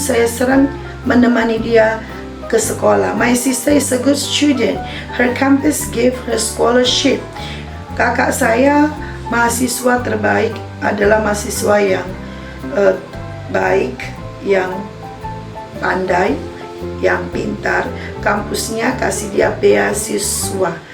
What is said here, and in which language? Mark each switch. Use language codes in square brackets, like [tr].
[id] Saya sering menemani dia ke sekolah. [en] My sister is a good student. Her campus gave her scholarship. [id] Kakak saya mahasiswa terbaik, adalah mahasiswa yang baik, yang pandai, yang pintar. Kampusnya kasih dia beasiswa.